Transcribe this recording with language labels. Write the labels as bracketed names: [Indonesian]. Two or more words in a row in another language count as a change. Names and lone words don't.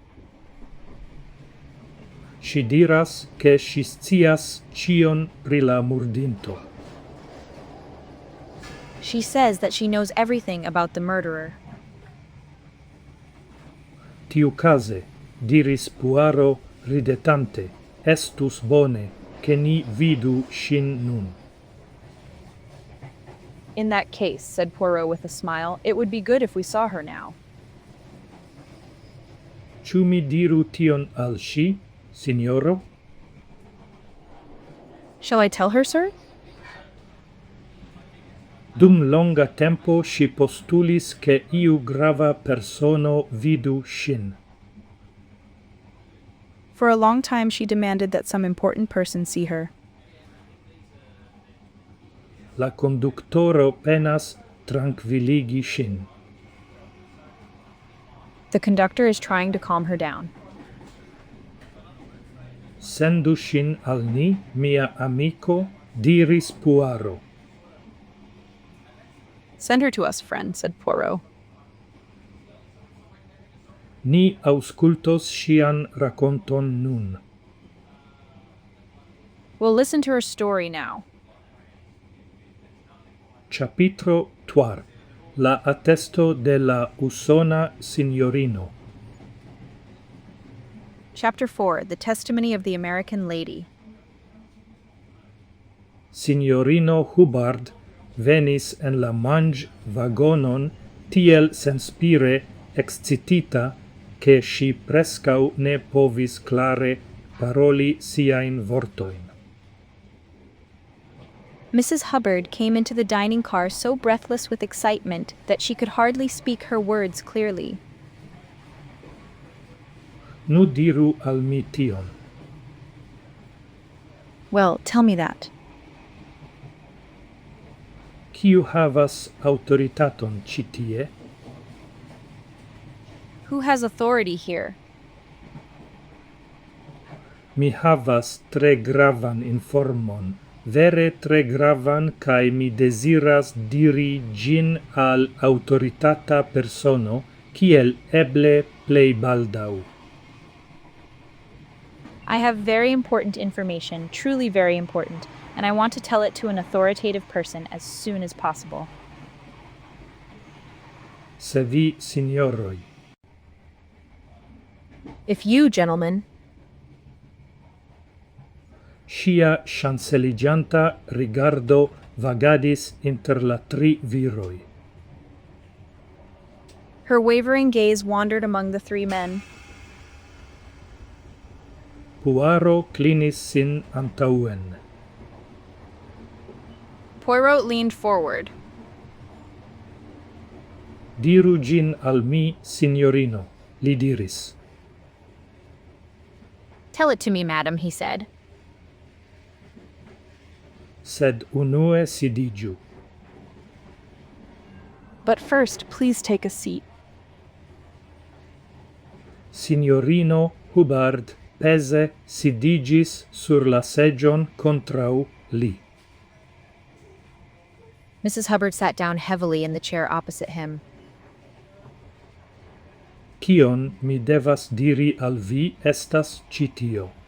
[Esperanto] Si diras che si scias cion pri la murdinto. [English] She says that she knows everything about the murderer. [Esperanto] Tiucase, diris Puaro ridetante, estus bone, che ni vidu ŝin nun. [English] In that case, said Poirot with a smile, it would be good if we saw her now. [Esperanto] Ĉu mi diru tion al ŝi, signoro? [English] Shall I tell her, sir? [Esperanto] Dum longa tempo si postulis che iu grava persono vidu ŝin. [English] For a long time she demanded that some important person see her. [Esperanto] La conductoro penas tranquilligi ŝin. [English] The conductor is trying to calm her down. [Esperanto] Sendu ŝin al ni, mia amiko, diris Puaro. [English] Send her to us, friend, said Poirot. [Esperanto] Ni aŭskultos ŝian rakonton nun. [English] We'll listen to her story now. [Esperanto] Capitro 4. La attesto de la usona signorino. [English] Chapter 4. The Testimony of the American Lady. [Esperanto] Signorino Hubbard venis en la manĝ-vagonon tiel senspire excitita che si prescau ne povis clare paroli siajn vortojn. [English] Mrs. Hubbard came into the dining car so breathless with excitement that she could hardly speak her words clearly. [Esperanto] Nu diru al mi tion. [English] Well, tell me that. [Esperanto] Kiu havas autoritaton ĉi tie? [English] Who has authority here? [Esperanto] Mi havas tre gravan informon, vere tre gravan, kaj mi deziras diri ĝin al aŭtoritata persono, kiel eble plej baldaŭ. [English] I have very important information, truly very important, and I want to tell it to an authoritative person as soon as possible. [Esperanto] Se vi, signoroj. [English] If you, gentlemen, [Esperanto] Ŝia ŝanceliĝanta rigardo vagadis inter la tri viroj. [English] Her wavering gaze wandered among the three men. [Esperanto] Puaro klinis sin antaŭen. [English] Poirot leaned forward. [Esperanto] Diru ĝin al mi, signorino, li diris. [English] Tell it to me, madam, he said. [Esperanto] Sed unue sidiĝu. [English] But first, please take a seat. [Esperanto] Signorino Hubbard pese sidigis sur la segion contrau li. [English] Mrs. Hubbard sat down heavily in the chair opposite him. [Esperanto] Kion mi devas diri al vi estas ci tio.